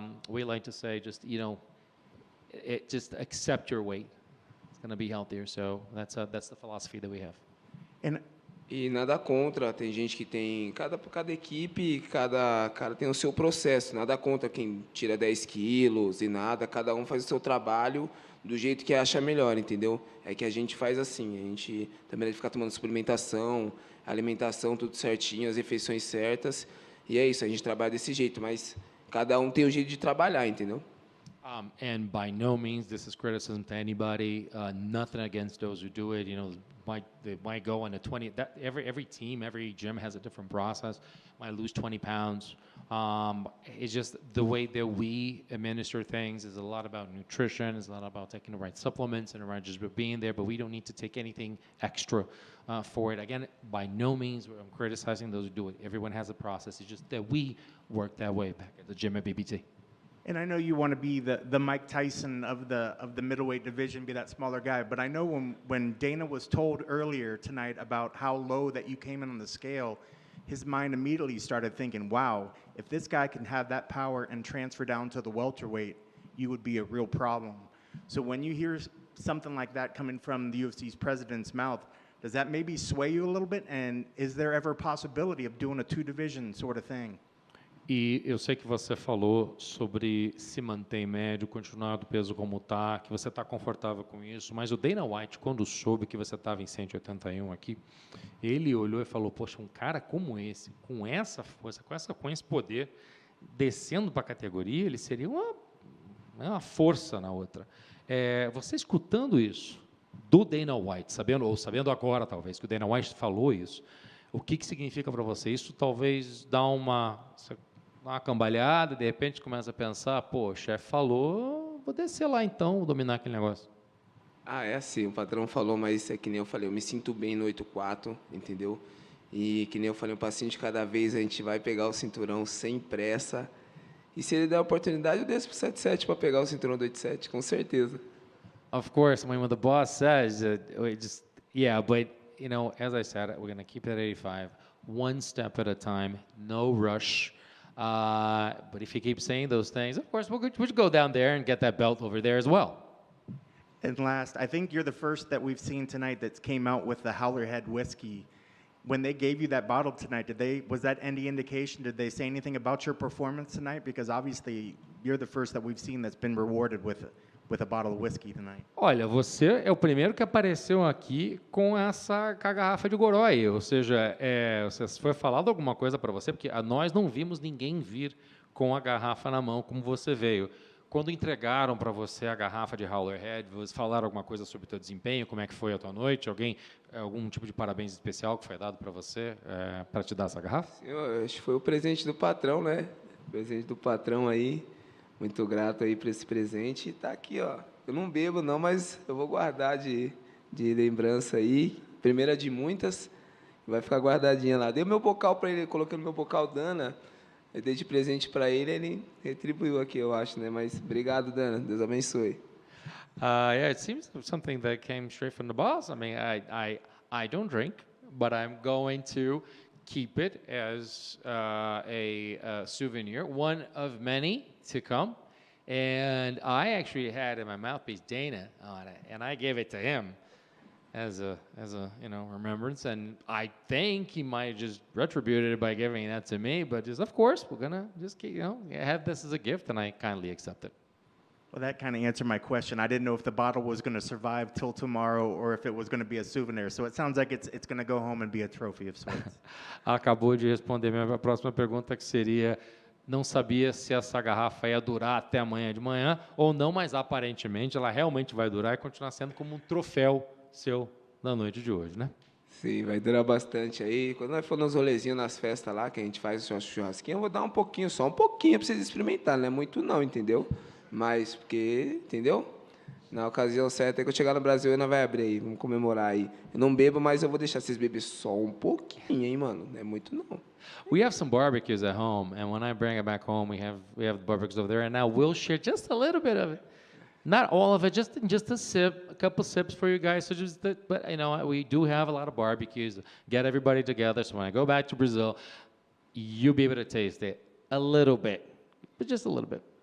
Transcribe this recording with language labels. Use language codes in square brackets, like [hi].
[en] We like to say, just just accept your weight. It's going to be healthier. So that's the philosophy that we have. [pt] E nada contra, tem gente que tem, cada equipe, cada cara tem o seu processo, nada contra quem tira 10 quilos e nada, cada um faz o seu trabalho do jeito que acha melhor, entendeu? É que a gente faz assim, a gente também deve ficar tomando suplementação, alimentação, tudo certinho, as refeições certas, e é isso, a gente trabalha desse jeito, mas cada um tem o jeito de trabalhar, entendeu? [en] And by no means this is criticism to anybody. Nothing against those who do it. They might go on a 20. Every team, every gym has a different process. Might lose 20 pounds. It's just the way that we administer things is a lot about nutrition. It's a lot about taking the right supplements and around just being there. But we don't need to take anything extra for it. Again, by no means I'm criticizing those who do it. Everyone has a process. It's just that we work that way back at the gym at BBT. And I know you want to be the Mike Tyson of the middleweight division, be that smaller guy. But I know when Dana was told earlier tonight about how low that you came in on the scale, his mind immediately started thinking, wow, if this guy can have that power and transfer down to the welterweight, you would be a real problem. So when you hear something like that coming from the UFC's president's mouth, does that maybe sway you a little bit? And is there ever a possibility of doing a two-division sort of thing? [pt] E eu sei que você falou sobre se manter em médio, continuar do peso como está, que você está confortável com isso, mas o Dana White, quando soube que você estava em 181 aqui, ele olhou e falou, poxa, um cara como esse, com essa força, com esse poder, descendo para a categoria, ele seria uma força na outra. Você escutando isso do Dana White, sabendo agora talvez que o Dana White falou isso, o que significa para você? Isso talvez dá uma cambalhada, de repente começa a pensar, pô, o chefe falou, vou descer lá então, vou dominar aquele negócio. É assim, o patrão falou, mas é que nem eu falei, eu me sinto bem no 8,4, entendeu? E que nem eu falei, um passinho de cada vez, a gente vai pegar o cinturão sem pressa, e se ele der a oportunidade, eu desço pro 7,7 para pegar o cinturão do 8,7, com certeza. [en] Of course, when the boss says, but, as I said, we're going to keep it at 85, one step at a time, no rush. But if you keep saying those things, of course, we'll go down there and get that belt over there as well. And last, I think you're the first that we've seen tonight that came out with the Howler Head whiskey. When they gave you that bottle tonight, was that any indication? Did they say anything about your performance tonight? Because obviously, you're the first that we've seen that's been rewarded with a bottle of whiskey tonight. [pt] Olha, você é o primeiro que apareceu aqui com a garrafa de Gorói, ou seja, foi falado alguma coisa para você, porque nós não vimos ninguém vir com a garrafa na mão como você veio. quando entregaram para você a garrafa de Howler Head, vocês falaram alguma coisa sobre o teu desempenho? Como é que foi a tua noite? Algum tipo de parabéns especial que foi dado para você para te dar essa garrafa? Sim, eu acho que foi o presente do patrão, né? O presente do patrão aí. Muito grato aí por esse presente. E tá aqui, ó. Eu não bebo não, mas eu vou guardar de lembrança aí. Primeira de muitas. Vai ficar guardadinha lá. Dei o meu bocal para ele, coloquei no meu bocal Dana. Eu dei de presente para ele, ele retribuiu aqui, eu acho, né? Mas obrigado, Dana. Deus abençoe. [en] Yeah, it seems something that came straight from the boss. I mean, I don't drink, but I'm going to keep it as a souvenir, one of many to come. And I actually had in my mouthpiece Dana on it, and I gave it to him as a remembrance. And I think he might just retributed it by giving that to me. But just of course, we're gonna just have this as a gift, and I kindly accept it. Well, that kind of answered my question. I didn't know if the bottle was going to survive till tomorrow or if it was going to be a souvenir. So it sounds like it's going to go home and be a trophy of sorts. [pt] Acabou de responder minha próxima pergunta, que seria: não sabia se essa garrafa ia durar até amanhã de manhã ou não, mas aparentemente ela realmente vai durar e continuar sendo como um troféu seu na noite de hoje, né? Sim, vai durar bastante aí. Quando nós for nos rolezinhos, nas festas lá, que a gente faz o churrasquinho, eu vou dar um pouquinho, só um pouquinho para vocês experimentarem, não é muito não, entendeu? Mas, porque, entendeu? Na ocasião certa, é que eu chegar no Brasil, nós vai abrir aí, vamos comemorar aí. Eu não bebo, mas eu vou deixar vocês beber só um pouquinho, hein, mano? Não é muito não. [en] We have some barbecues at home, and when I bring it back home, we have the barbecues over there, and now we'll share just a little bit of it. Not all of it, just a sip, a couple sips for you guys. So but we do have a lot of barbecues. Get everybody together. So when I go back to Brazil, you'll be able to taste it a little bit, but just a little bit.